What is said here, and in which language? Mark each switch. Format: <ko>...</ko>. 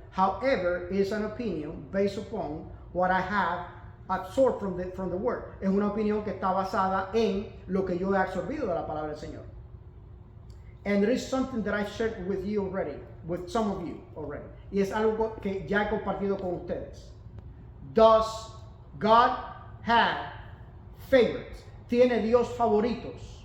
<en>However, it is an opinion based upon what I have absorbed from the word.</en> <es>Es una opinión que está basada en lo que yo he absorbido de la palabra del Señor.</es> <en>And there is something that I've shared with you already, with some of you already.</en> <es>Y es algo que ya he compartido con ustedes.</es> <en>Does God have favorites?</en> <es>¿Tiene Dios favoritos?</es>